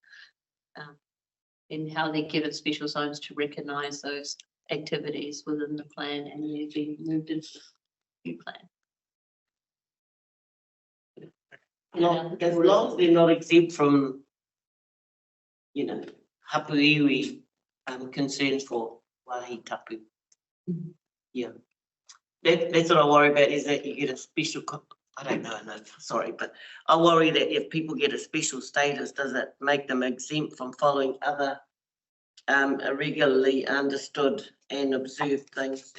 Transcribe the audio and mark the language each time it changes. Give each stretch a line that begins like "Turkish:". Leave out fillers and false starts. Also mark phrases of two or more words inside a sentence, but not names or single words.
English: And how they give it special zones to recognise those activities within the plan and they're being moved into the new plan. As long as they're not exempt from, you know,
Māori: hapu iwi
English: concerns for
Māori: wāhi tapu.
English: Yeah, that's what I worry about, is that you get a special, I don't know, no, sorry, but I worry that if people get a special status, does it make them exempt from following other regularly understood and observed things?